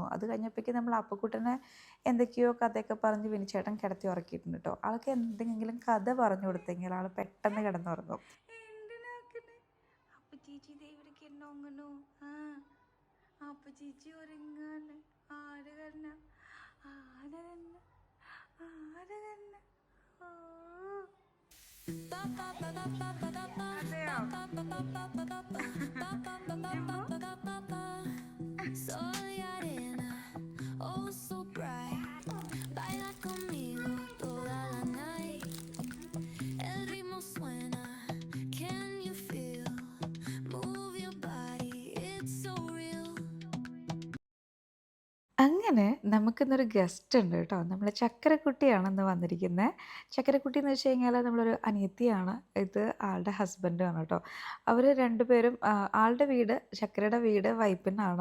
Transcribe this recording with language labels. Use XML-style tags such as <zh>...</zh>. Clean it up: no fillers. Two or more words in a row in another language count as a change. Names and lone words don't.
<ml>അത് കഴിഞ്ഞപ്പോഴേക്കും നമ്മൾ അപ്പക്കുട്ടനെ എന്തൊക്കെയോ കഥയൊക്കെ പറഞ്ഞ് വിനിച്ചേട്ടൻ കിടത്തി ഉറക്കിയിട്ടുണ്ട് കേട്ടോ. ആൾക്ക് എന്തെങ്കിലും കഥ പറഞ്ഞു കൊടുത്തെങ്കിൽ ആൾ പെട്ടെന്ന് കിടന്നുറങ്ങും. അപ്പൊ ചേച്ചി ഇവിടേക്ക് എന്നോങ്ങനോ അപ്പൊ ചേച്ചി ഉറങ്ങാണ്. ആര് കണ്ണ ആര് കണ്ണ ആര് കണ്ണ</ml> <es>Soy arena,</es> <en>oh so bright.</en> <es>Baila conmigo toda la night. El ritmo suena,</es> <en>can you feel? Move your body, it's so real.</en> <ml>അങ്ങനെ നമുക്കിന്നൊരു ഗസ്റ്റ് ഉണ്ട് കേട്ടോ. നമ്മളെ ചക്കരക്കുട്ടിയാണെന്ന് വന്നിരിക്കുന്നത്. ചക്കരക്കുട്ടി എന്ന് വെച്ച് കഴിഞ്ഞാൽ നമ്മളൊരു അനിയത്തിയാണ്. ഇത് ആളുടെ ഹസ്ബൻഡാണ് കേട്ടോ. അവർ രണ്ടുപേരും ആളുടെ വീട് ചക്കരയുടെ വീട് വൈപ്പിനാണ്.</ml>